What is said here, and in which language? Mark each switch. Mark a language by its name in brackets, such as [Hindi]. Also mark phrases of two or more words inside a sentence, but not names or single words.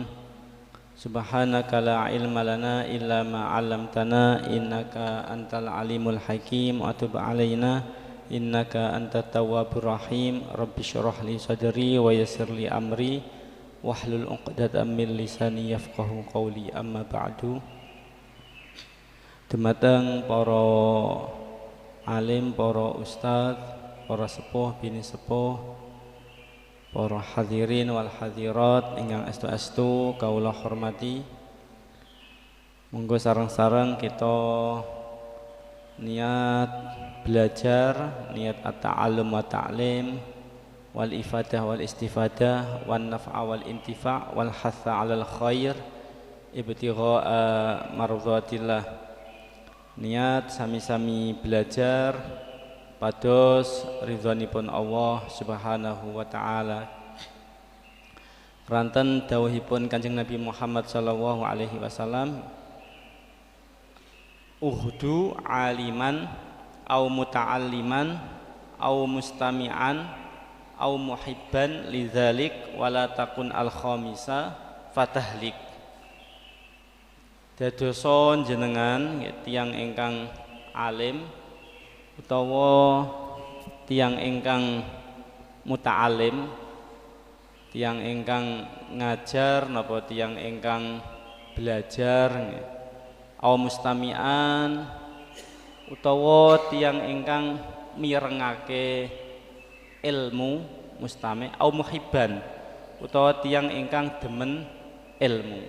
[Arabic] سبحانك لا علم لنا إلا ما علمتنا إنك أنت العليم الحكيم وتب علينا إنك أنت التواب الرحيم. رب اشرح لي صدري ويسر لي أمري واحلل عقدة من لساني يفقهوا قولي. أما بعد. [Javanese] Dumateng para alim, para ustaz, para sepuh bini sepuh, para [Arabic] حاضرين والحاضرات [Javanese] ingkang estu-estu kawula hormati. Monggo sareng-sareng kita niat belajar, [Arabic] niat التعلم والتعليم والإفادة والاستفادة والنفع والانتفاع والحث على الخير ابتغاء مرضاة الله. [Javanese] Niat sami-sami belajar pados ridhonipun Allah [Arabic] سبحانه وتعالى. [Javanese] Ranten dawuhipun Kanjeng Nabi [Arabic] Muhammad صلى الله عليه وسلم اغد عالما أو متعلما أو مستمعا أو محبا لذلك ولا تكن الخامس فتهلك. [Javanese] Dadosa jenengan tiyang ingkang alim utawa tiyang ingkang muta'alim, tiyang ingkang ngajar napa tiyang ingkang belajar, [Arabic] أو مستمعا [Javanese] utawa tiyang ingkang mirengake ilmu mustami', [Arabic] أو محبا [Javanese] utawa tiyang ingkang demen ilmu.